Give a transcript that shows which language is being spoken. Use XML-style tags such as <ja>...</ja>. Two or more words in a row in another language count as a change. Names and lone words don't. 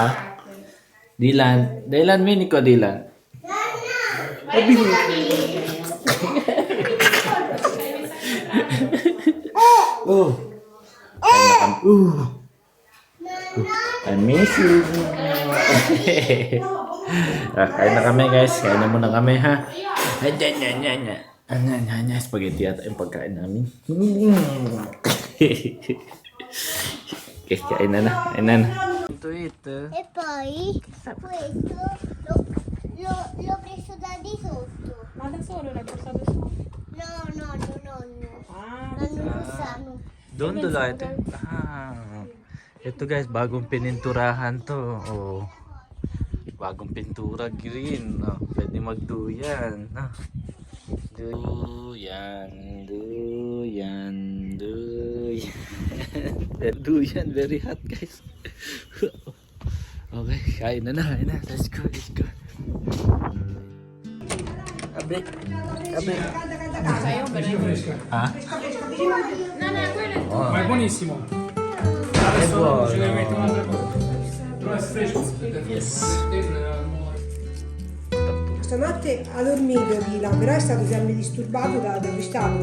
<tl>Dylan, mini ko Dylan. Oh.</tl> <en>I miss you.</en> <tl>Kain na kami guys. Kain na muna kami ha. Spaghetti yata yung pagkain namin. Okay, kain na. Ito.</tl> <it>E poi questo l'ho preso da di sotto. Ma da solo l'hai portato su? No, nonno. Ah, Nonno Lusano.</it> <tl>Doon ito. Ito guys, bagong pininturahan to. Oh. Bagong pintura green. Oh, pwede magduyan. Duyan, duyan, duyan. Duyan,</tl> <en>very hot guys. Okay,</en> <tl>kain na.</tl> <en>Let's go.</en> <tl>Abre. Ha? Oh.</tl> <it>Ma è buonissimo. È buono. Ce ne metto un'altra cosa. Però è fresco.</it> <en>Yes.</en> <it>Stanotte ha dormito Dylan, però è stato sempre disturbato da dove è stato.</it>